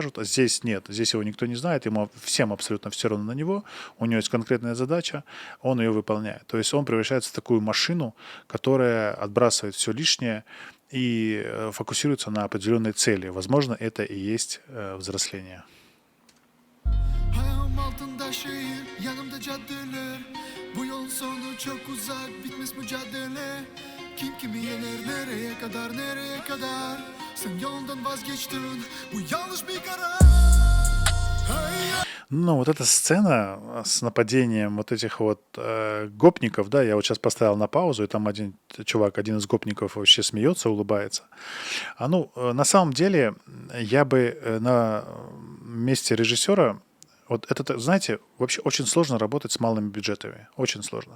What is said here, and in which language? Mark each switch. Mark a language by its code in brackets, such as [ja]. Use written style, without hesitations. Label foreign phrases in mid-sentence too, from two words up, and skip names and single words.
[ru] А здесь нет, здесь его никто не знает, ему всем абсолютно все равно на него, у него есть конкретная задача, он ее выполняет. То есть он превращается в такую машину, которая отбрасывает все лишнее и фокусируется на определенной цели. Возможно, это и есть взросление. [tr] Ayağım altında şehir, yanımda caddeler. Bu yol sonu çok uzak, bitmez mücadele. Kim kimi yener, nereye kadar, nereye kadar? Sen yoldan vazgeçtin, bu yanlış bir karar. Hey, [ru] Ну, вот эта сцена с нападением вот этих вот гопников, да, я вот сейчас поставил на паузу, и там один чувак, один из гопников вообще смеется, улыбается. На самом деле, я бы на месте режиссера, вот это, знаете, вообще очень сложно работать с малыми бюджетами, очень сложно.